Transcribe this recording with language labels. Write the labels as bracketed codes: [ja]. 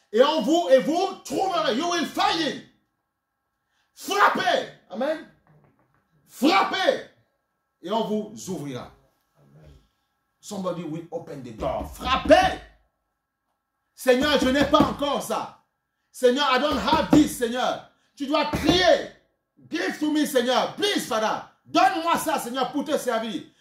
[fr] Et vous trouverez. [en] You will find it. [fr] Frappez. Amen. Frappez. Et on vous ouvrira. [en] Somebody will open the door. [fr] Frappez. Seigneur, je n'ai pas encore ça. [en] Seigneur, I don't have this, Seigneur. [fr] Tu dois crier. [en] Give to me, Seigneur. Please, Father. [fr] Donne-moi ça, Seigneur, pour te servir.